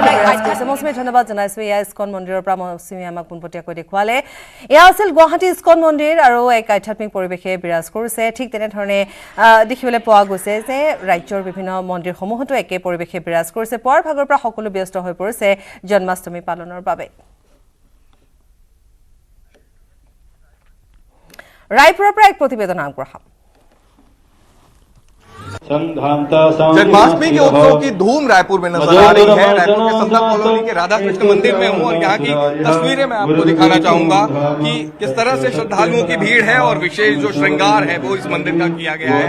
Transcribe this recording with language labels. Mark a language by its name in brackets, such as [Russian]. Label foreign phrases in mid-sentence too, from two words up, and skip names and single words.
[Assamese] মৌচুমী ধন্যবাদ জনাইছোঁ এয়া ইস্কন মন্দিৰৰ পৰা মৌচুমী আমাক পোনপটীয়াকৈ দেখুৱালে এয়া আছিল গুৱাহাটী ইস্কন মন্দিৰ আৰু এক আধ্যাত্মিক পৰিৱেশে বিৰাজ কৰিছে ঠিক তেনেধৰণে দেখিবলৈ পোৱা গৈছে যে ৰাজ্যৰ বিভিন্ন মন্দিৰসমূহতো একে পৰিৱেশে বিৰাজ কৰিছে পুৱাৰ ভাগৰ পৰা সকলো ব্যস্ত হৈ পৰিছে জন্মাষ্টমী পালনৰ বাবে [Hindi] रायपुर पर एक प्रतिवेदन आग्रह जन्माष्टमी के उत्सव की धूम रायपुर में नजर आ रही है। रायपुर के संता कॉलोनी के राधा कृष्ण मंदिर में हूँ और यहाँ की तस्वीरें मैं आपको दिखाना चाहूंगा कि किस तरह से श्रद्धालुओं की भीड़ है और विशेष जो श्रृंगार है वो इस मंदिर का किया गया है।